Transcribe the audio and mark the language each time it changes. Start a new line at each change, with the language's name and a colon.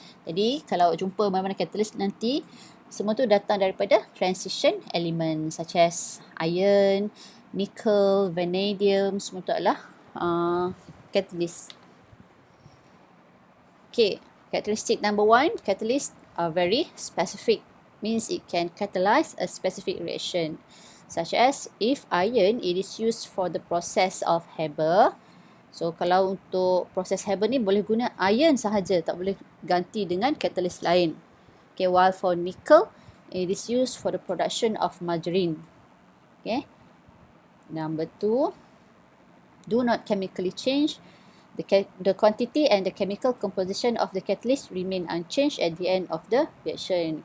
Malay: Jadi kalau jumpa mana-mana catalyst nanti, semua tu datang daripada
English: transition element such as iron, nickel, vanadium,
Malay: semua tu adalah catalyst.
English: Okay, characteristic number 1, catalysts are very specific. Means it can catalyze a specific reaction. Such as if iron, it is used for the process of Haber.
Malay: So kalau untuk proses Haber ni boleh guna iron sahaja, tak boleh ganti dengan catalyst lain.
English: Okay, while for nickel, it is used for the production of margarine. Okay. Number 2, do not chemically change. The quantity and the chemical composition of the catalyst remain unchanged at the end of the reaction.